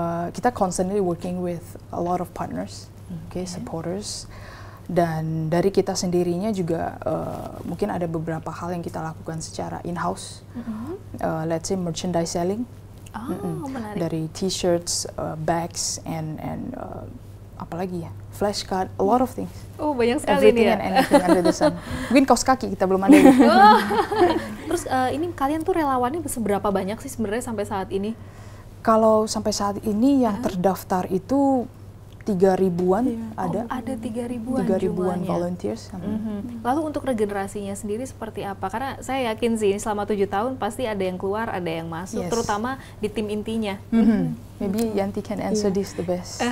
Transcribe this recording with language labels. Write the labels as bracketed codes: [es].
[id] Kita [en] constantly working with a lot of partners, supporters. [id] Dan dari kita sendirinya juga mungkin ada beberapa hal yang kita lakukan secara in-house. [en] Let's say merchandise selling. [id] Menarik. Dari [en] t-shirts, bags, and [id] apalagi ya, [en] flashcard, a lot of things. [id] Oh, banyak sekali [en] Everything [id] nih ya. [en] and anything under the sun. [id] Mungkin kaos kaki kita belum ada. Terus ini kalian tuh relawannya seberapa banyak sih sebenarnya sampai saat ini? Kalau sampai saat ini yang terdaftar itu 3.000-an ada. Ada 3.000-an 3.000-an jumlahnya. [en] volunteers. [id] Lalu untuk regenerasinya sendiri seperti apa? Karena saya yakin sih selama 7 tahun pasti ada yang keluar, ada yang masuk, [en] Yes. [id] terutama di tim intinya. [en] Maybe Yanti can answer this the best.